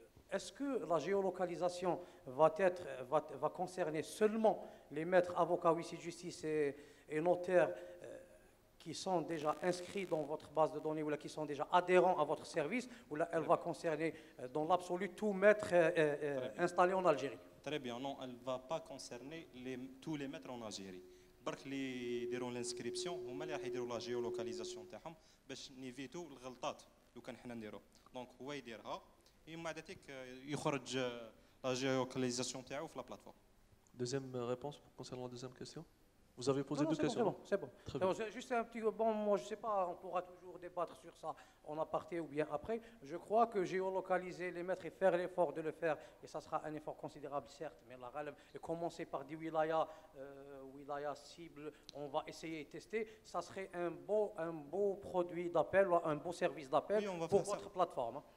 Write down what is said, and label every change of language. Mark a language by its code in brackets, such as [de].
[fr] Est-ce que la géolocalisation va concerner seulement les maîtres avocats, huissiers de justice et notaires qui sont déjà inscrits dans votre base de données ou là, qui sont déjà adhérents à votre service, ou là, elle va concerner dans l'absolu tout maître installé en Algérie? Très bien, non, elle ne va pas concerner tous les maîtres en Algérie. [ar] برك اللي يديروا الانسكريبسيون هما اللي راح يديروا لا جيولوكاليزاسيون تاعهم باش نيفيتو الغلطات لو كان حنا نديرو دونك هو يديرها من بعد ذيك يخرج لا جيولوكاليزاسيون تاعو في لا بلاتفورم. [fr] Deuxième réponse concernant la deuxième question. Vous avez posé Non, deux questions. C'est bon. Très bien. Juste un petit moi je ne sais pas, on pourra toujours débattre sur ça en aparté ou bien après. Je crois que géolocaliser les maîtres et faire l'effort de le faire, et ça sera un effort considérable certes, mais la relève, et commencer par des wilayas cibles, on va essayer et tester, ça serait un beau produit d'appel, un beau service d'appel pour votre plateforme.